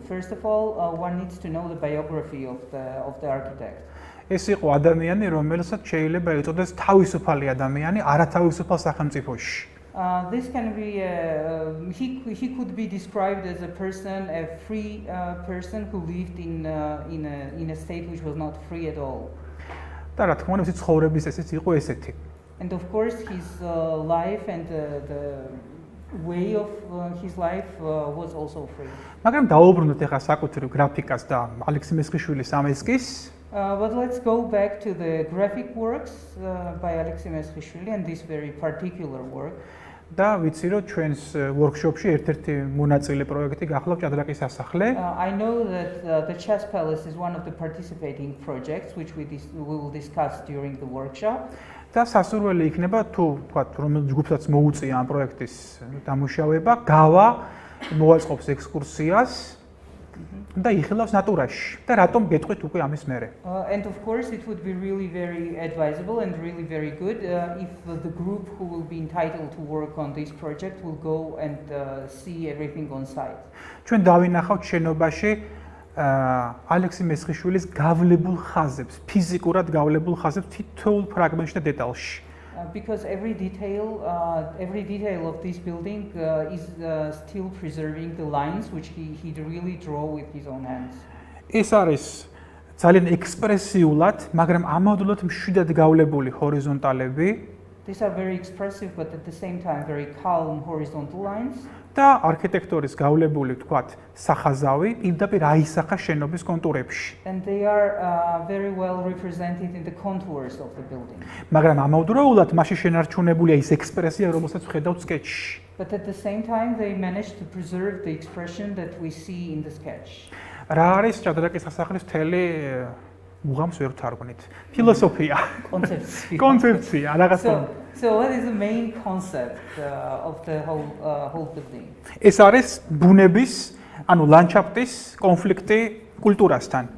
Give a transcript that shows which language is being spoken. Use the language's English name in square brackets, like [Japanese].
[English] First of all, one needs to know the biography of the architect. [Georgian] ეს იყო ადამიანი, რომელსაც შეიძლება ეწოდეს თავისუფალი ადამიანი, არათავისუფალ სახელმწიფოში. [English] This can be he could be described as a person, a free person who lived in a state which was not free at all. [Georgian] და რა თქმა უნდა, ცხოვრების ესეც იყო ესეთი. [English] And of course his life and the way of his life was also free. [Georgian] მაგრამ დაუბრუნდეთ ახლა საკუთრივ გრაფიკას და ალექსი მესხიშვილის ამ ესკიზს. [English] But let's go back to the graphic works by Alexandre Chubinidze and this very particular work. [Georgian] და ვიცი რომ ჩვენს workshop-ში ერთ-ერთი მონაწილე პროექტი გახლავთ ჭადრაკის სასახლე. [English] I know that the Chess Palace is one of the participating projects which we will discuss during the workshop. [Georgian] და სასურველი იქნება თუ თქვათ რომ ჯგუფსაც მოუწია ამ პროექტის დამუშავება, გავა მოაწყობს ექსკურსიას და იხილავს ნატურაში. და რატომ გეტყვით უკვე ამის მერე? [English] And of course it would be really very advisable and really very good if the group who will be entitled to work on this project will go and see everything on site. [Georgian] ჩვენ დავინახავთ შენობაში ალექსი მესხიშვილის გავლებულ ხაზებს, ფიზიკურად გავლებულ ხაზებს თითოეულ ფრაგმენტში და დეტალში. [English] Because every detail of this building is still preserving the lines which he really draw with his own hands. [Georgian] ეს არის ძალიან ექსპრესიულად, მაგრამ ამავდროულად მშვიდად გავლებული ჰორიზონტალები. [English] These are very expressive but at the same time very calm horizontal lines. [Georgian] და არქიტექტორის გავლებული, თქვათ, სახაზავი პირდაპირ აისახა შენობის კონტურებში. [English] And they are very well represented in the contours of the building. [Georgian] მაგრამ ამავდროულად მასში შენარჩუნებულია ის ექსპრესია, რომელსაც ვხედავთ სკეჩში. [English] But at the same time they managed to preserve the expression that we see in the sketch. [Georgian] რა არის ჭადრაკის სასახლის მთელი უღამს ვერ ვთარგმნით. ფილოსოფია. კონცეფცია, რაღაც. [English] So what is the main concept of the whole building? [Georgian] ეს არის ბუნების, ანუ ლანდშაფტის კონფლიქტი კულტურასთან.